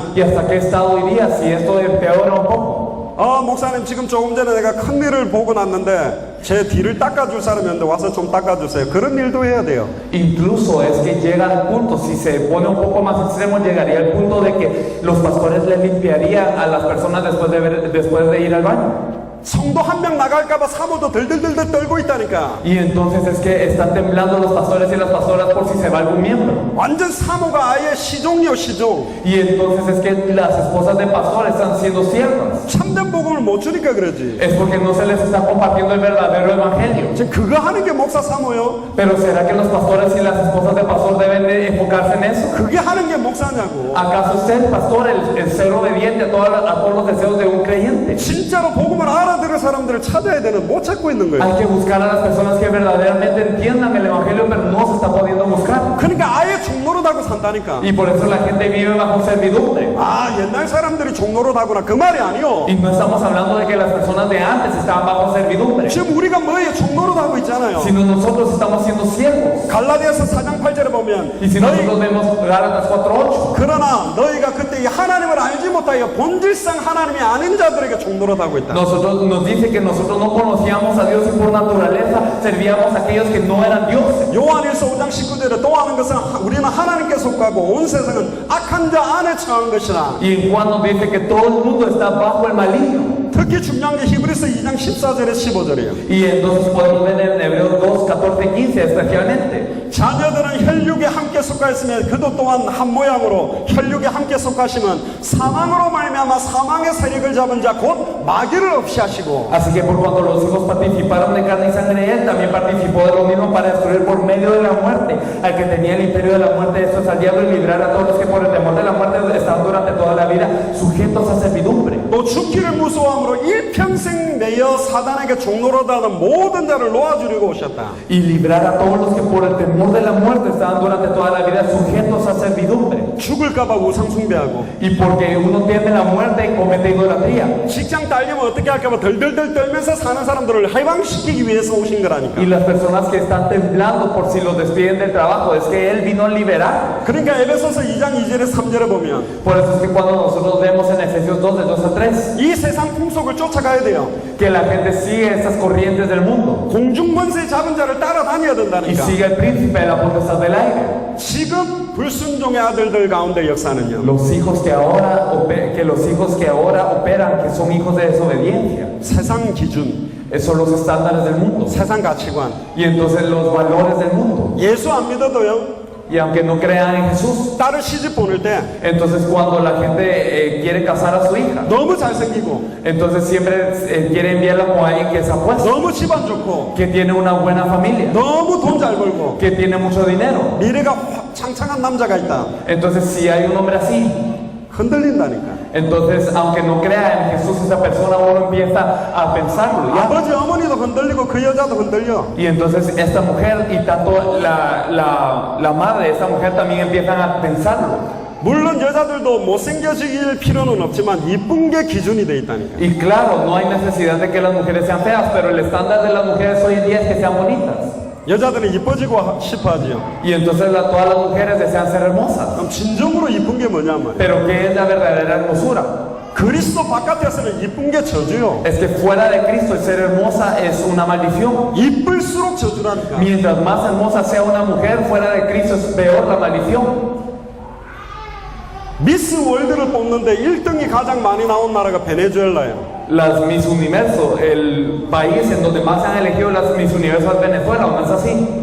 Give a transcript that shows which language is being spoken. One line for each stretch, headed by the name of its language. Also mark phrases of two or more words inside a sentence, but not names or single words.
Spanish: ¿Y hasta qué estado iría si esto empeora un poco?
Korean: 목사님 지금 조금 전에 내가 큰 일을 보고 났는데 제 뒤를 닦아줄 사람이었는데 와서 좀 닦아주세요. 그런 일도 해야 돼요.
Spanish: Incluso es que llega al punto, si se pone un poco más extremo, llegaría al punto de que los pastores le limpiarían a las personas después de ir al baño.
Korean: 성도 한 명 나갈까봐 사모도 덜덜덜덜 떨고 있다니까.
Spanish: Y entonces es que están temblando los pastores y las pastoras por si se va algún miembro.
Korean: 완전 사모가 아예 시종이요 시종.
Spanish: Y entonces es que las esposas de pastores están siendo siervas.
Korean: 참된 복음을 못 주니까 그러지.
Spanish: Es porque no se les está compartiendo el verdadero evangelio.
Korean: 지금 그거 하는 게 목사 사모요?
Spanish: Pero ¿será que los pastores y las esposas de pastor deben de enfocarse en eso?
Korean: 그게 하는 게 목사냐고.
Spanish: ¿Acaso ser pastor, el ser obediente a todos los deseos de un creyente?
Korean: 진짜로 복음을 알아들을 사람들을 찾아야 되는 못 찾고 있는 거예요.
Spanish: Hay que buscar a las personas que verdaderamente entiendan el evangelio, pero no se está pudiendo buscar.
Korean: 그러니까 아예 종로로다고 산다니까.
Spanish: Y por eso la gente vive bajo servidumbre.
Korean: 아 옛날 사람들이 종로로다구나 그 말이 아니요.
Spanish: Y no estamos hablando de que las personas de antes estaban bajo servidumbre,
Korean: 지금 우리가 뭐예요? 종로로다고 있잖아요.
Spanish: sino nosotros estamos siendo siervos.
Korean: 갈라디아서 4장 8절에 보면
Spanish: Y si nosotros vemos Gálatas 4:8,
Korean: 그러나 너희가 그때 이 하나님을 알지 못하여 본질상 하나님이 아닌 자들에게 종로로다고 있다.
Spanish: nosotros nos dice que nosotros no conocíamos a Dios y por naturaleza servíamos a aquellos que no eran dioses.
Korean: 요한일서 5장 19절에 또 하는 것은 우리는 하나님께 속하고 온 세상은 악한 자 안에 처한 것이라.
Spanish: Y en Juan nos dice que todo el mundo está bajo el maligno.
Korean: 특히 중요한 게 히브리서 2장 14절에 15절이에요.
Spanish: Y entonces podemos ver en Hebreos 2, 14, 15 especialmente.
Korean: 자녀들은 혈육에 함께 속하였으면 그도 또한 한 모양으로 혈육에 함께 속하시면 사망으로 말미암아 사망의 세력을 잡은 자 곧 마귀를 없이 하시고.
Spanish: Así que por cuanto los hijos participaron de carne y sangre, él también participó de lo mismo para destruir por medio de la muerte al que tenía el imperio de la muerte, esto es al diablo, y librar a todos los que por el temor de la muerte estaban durante toda la vida sujetos a servidumbre.
Korean: 또 죽기를 무서워함으로 일평생 내어 사단에게 종노릇하는 모든 자를 놓아주려고 오셨다.
Spanish: Y librar a todos los que por el temor de la muerte estaban durante toda la vida sujetos a servidumbre.
Korean: 죽을까봐 우상 숭배하고,
Spanish: Y porque uno teme la muerte y comete idolatría.
Korean: 직장 딸리면 어떻게 할까봐 덜덜덜 떨면서 사는 사람들을 해방시키기 위해서 오신 거라니까.
Spanish: Y las personas que están temblando por si los despiden del trabajo, es que él vino a liberar.
Korean: 그러니까 에베소서 2장 2절에 3절에 보면
Spanish: Por eso es que cuando nosotros vemos en Efesios 2, de 2 a 3,
Korean: 이 세상 풍속을 쫓아가야 돼요.
Spanish: que la gente sigue estas corrientes del mundo
Korean: 공중권세 잡은 자를 따라다녀야
Spanish: y
Korean: 된다니까.
Spanish: sigue el príncipe de la potestad del aire.
Korean: 지금 불순종의 아들들 가운데 역사는요,
Spanish: Los hijos que ahora operan, que son hijos de desobediencia,
Korean: 세상 기준,
Spanish: son los estándares del mundo.
Korean: 세상 가치관.
Spanish: Y entonces los valores del mundo.
Korean: 예수 안 믿어도요,
Spanish: Y aunque no crean en Jesús,
Korean: 딸을 시집 보낼 때
Spanish: entonces cuando la gente quiere casar a su hija,
Korean: 너무 잘생기고
Spanish: entonces siempre quiere enviarla como alguien que es apuesto,
Korean: 너무 집안 좋고
Spanish: que tiene una buena familia,
Korean: 너무 돈 잘 벌고
Spanish: que tiene mucho dinero.
Korean: 미래가 창창한 남자가 있다.
Spanish: Entonces si hay un hombre así,
Korean: 흔들린다니까.
Spanish: entonces aunque no crea en Jesús esa persona, uno empieza a pensarlo. ¿Ya?
Korean: 아버지 어머니도 흔들리고 그 여자도 흔들려.
Spanish: Y entonces esta mujer y tanto la madre de esta mujer también empiezan a pensarlo.
Korean: 물론 여자들도 못생겨지길 필요는 없지만 이쁜 게 기준이 돼 있다니까.
Spanish: Y claro, no hay necesidad de que las mujeres sean feas, pero el estándar de las mujeres hoy en día es que sean bonitas.
Korean: 여자들은 이뻐지고 싶어 하지요.
Spanish: Y entonces todas las mujeres desean ser hermosas.
Korean: 그럼 진정으로 이쁜 게 뭐냐면
Spanish: Pero ¿qué es la verdadera hermosura?
Korean: 그리스도 바깥에서는 이쁜 게 저주요.
Spanish: Es que fuera de Cristo el ser hermosa es una maldición.
Korean: 이쁠수록 저주라니까.
Spanish: Mientras más hermosa sea una mujer, fuera de Cristo es peor la maldición.
Korean: 미스 월드를 뽑는데 1등이 가장 많이 나온 나라가 베네수엘라예요.
Spanish: Las Miss Universo, el país en donde más se han elegido las Miss Universo es Venezuela, ¿no es así?